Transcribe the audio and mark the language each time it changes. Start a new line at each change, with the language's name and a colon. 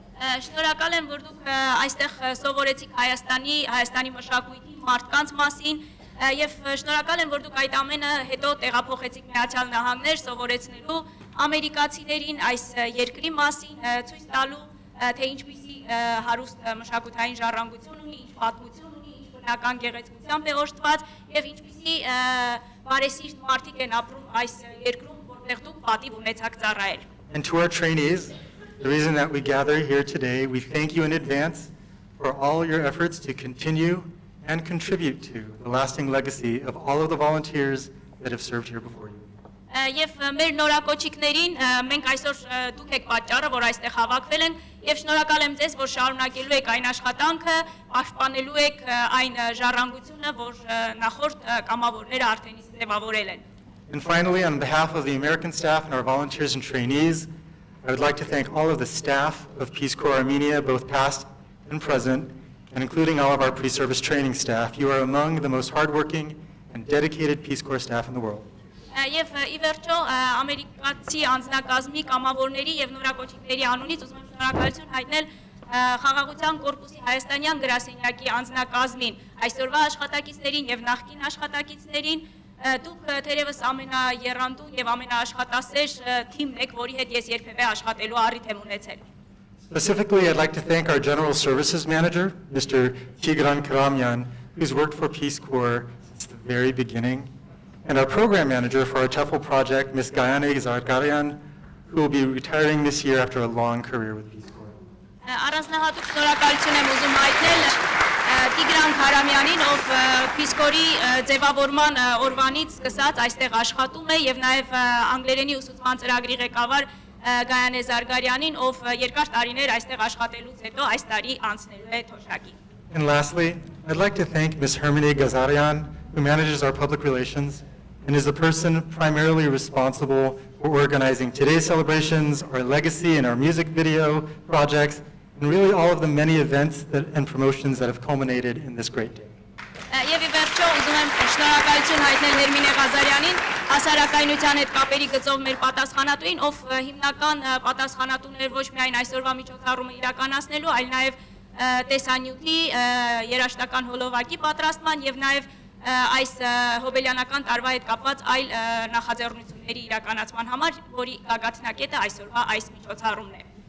Armenian: Շնորհակալ եմ, որ դուք այստեղ սովորեցիք Հայաստանի մշակույթի մարդկանց մասին եւ շնորհակալ եմ, որ դուք այդ ամենը հետո տեղափոխեցիք Միացյալ Նահանգներ սովորեցնելու ամերիկացիներին այս երկրի մասին, ցույց տալու, թե ինչպիսի հարուստ մշակութային ժառանգություն ունի, ինչ պատմություն ունի, ինչ բնական գեղեցկությամբ է օժտված եւ ինչպիսի բարեսիրտ մարդիկ են ապրում այս երկրում, որտեղ դուք պատիվ ունեցաք ծառայել։
English: And to our trainees, the reason that we gather here today, we thank you in advance for all your efforts to continue and contribute to the lasting legacy of all of the volunteers that have served here before you.
Armenian: Եվ մեր նորակոչիկներին մենք այսօր դուք եք պատճառը, որ այստեղ հավաքվել ենք եւ շնորհակալ եմ ձեզ, որ շարունակելու եք այն աշխատանքը, պաշտպանելու եք այն ժառանգությունը, որ նախորդ կամավորները արդեն իսկ ձևավորել են։
English: And finally, on behalf of the American staff and our volunteers and trainees, I would like to thank all of the staff of Peace Corps Armenia, both past and present, and including all of our pre-service training staff. You are among the most hardworking and dedicated Peace Corps staff in the world.
Armenian: Եվ ի վերջո ամերիկացի անձնակազմի կամավորների եւ նորակոչիկների անունից ուզում եմ շնորհակալություն հայտնել Խաղաղության կորպուսի հայաստանյան գրասենյակի անձնակազմին, այսօրվա աշխատակիցներին եւ նախկին աշխատակիցներին։ Դուք թերևս ամենաեռանդու եւ ամենաաշխատասեր թիմն եք, որի հետ ես երբևէ աշխատելու առիթ եմ ունեցել։
English: Specifically, I'd like to thank our General Services Manager, Mr. Tigran Karamyan, who's worked for Peace Corps since the very beginning, and our Program Manager for our TEFL project, Ms. Gayane Zargarian, who will be retiring this year after a long career with Peace Corps.
Armenian: Առանձնահատուկ շնորհակալություն եմ ուզում հայտնել Տիգրան Քարամյանին, ով Peace Corps-ի ձևավորման օրվանից սկսած այստեղ աշխատում է եւ նաեւ անգլերենի ուսուցման ծրագրի ղեկավար Գայանե Զարգարյանին, ով երկար տարիներ այստեղ աշխատելուց հետո այս տարի անցնելու է թոշակի։
English: And lastly, I'd like to thank Ms. Hermione Gazarian, who manages our public relations and is the person primarily responsible for organizing today's celebrations, our legacy and our music video projects, and really all of the many events and promotions that have culminated in this great day.
Armenian: Եվ ի վերջո ուզում եմ շնորհակալություն հայտնել Հերմինե Ղազարյանին, հասարակայնության հետ կապերի գծով մեր պատասխանատուին, ով հիմնական պատասխանատուն էր ոչ միայն այսօրվա միջոցառումը իրականացնելու, այլ նաև տեսանյութի երաժշտական հոլովակի պատրաստման եւ նաև այս հոբելյանական տարվա հետ կապված այլ նախաձեռնությունների իրականացման համար, որի գագաթնակետը այսօրվա այս միջոցառումն է։